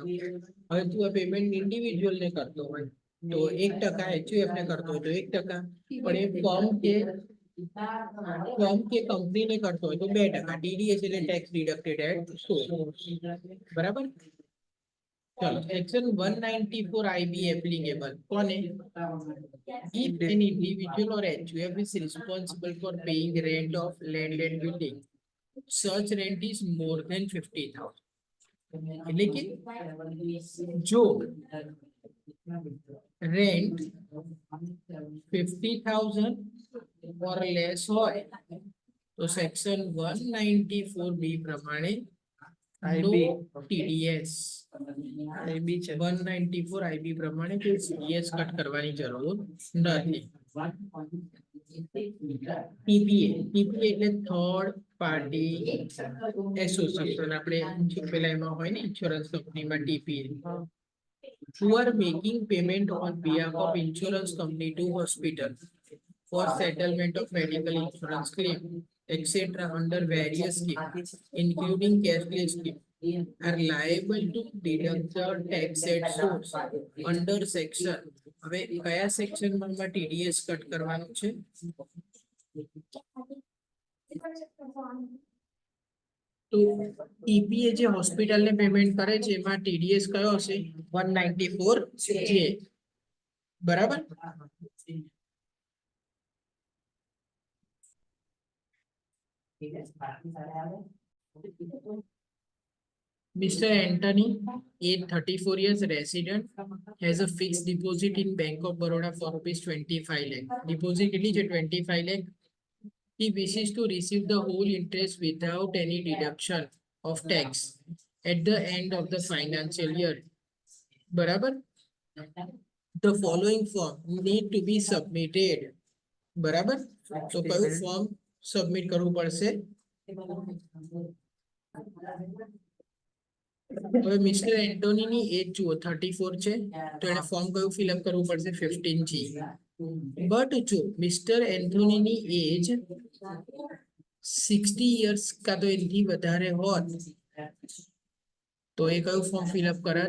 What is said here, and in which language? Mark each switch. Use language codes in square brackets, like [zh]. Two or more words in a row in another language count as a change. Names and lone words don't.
[gu] હવે તું આ [en] payment individual [gu] ને કરતો હોય તો 1% એચયુએફ ને કરતો હોય તો 1%, પણ એ ફર્મ કે કંપનીને કરતો હોય તો 2%. [en] ટીડીએસ એટલે tax deducted at source. [gu] બરાબર. ચલો સેક્શન 194 આઈબી એપ્લિકેબલ કોને? [en] If an individual or HUF is responsible for paying rent of land and building, such rent is more than 50,000. [gu] એટલે કે જો રેન્ટ 50,000 [en] or less [gu] હોય તો સેક્શન 194 બી પ્રમાણે [en] no TDS. [gu] 194 આઈબી પ્રમાણે કોઈ [en] TDS cut [gu] કરવાની જરૂર નથી. [en] ટીપીએ એટલે third party association. [gu] આપણે પેલા એમાં હોય ને ઇન્સ્યોરન્સ કંપનીમાં ટીપીએ. [en] who are making payment on behalf of insurance company to hospital for settlement of medical insurance claim, etc. under various schemes, including cashless scheme, are liable to deduct the tax at source under section. [gu] હવે કયા સેક્શનમાં [en] TDS cut [gu] કરવાનું છે? તો ટીપીએ જે હોસ્પિટલને પેમેન્ટ કરે છે એમાં ટીડીએસ કયો હશે? 194 જે. બરાબર. [en] Mr. Anthony, age 34 years, resident, has a fixed deposit in Bank of Baroda for ₹25 lakh. [gu] Deposit કેટલી છે? 25 lakh. [en] He wishes to receive the whole interest without any deduction of tax at the end of the financial year. [gu] બરાબર. [en] The following form need to be submitted. [gu] બરાબર. તો કયું ફોર્મ સબમિટ કરવું પડશે? હવે મિસ્ટર એન્ટોનીની એજ જુઓ 34 છે તો એને ફોર્મ કયું ફિલઅપ કરવું પડશે? 15G. બટ જો મિસ્ટર એન્થોનીની એજ 60 યર્સ કા તો એનાથી વધારે હોત તો એ કયું ફોર્મ ફિલઅપ કરત?